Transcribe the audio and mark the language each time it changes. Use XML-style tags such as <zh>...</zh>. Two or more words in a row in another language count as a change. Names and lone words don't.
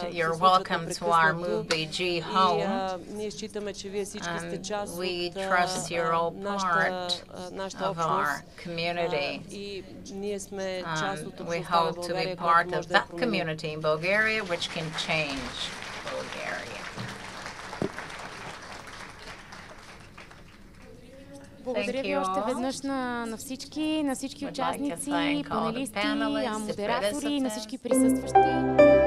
<en>You're welcome to our MoveBG home, and we trust you're all part of our community, and we hope to be part of that community in Bulgaria which can change Bulgaria.</en> <bg>Благодаря ви още веднъж на всички участници, панелисти, модератори и на всички присъстващи.</bg>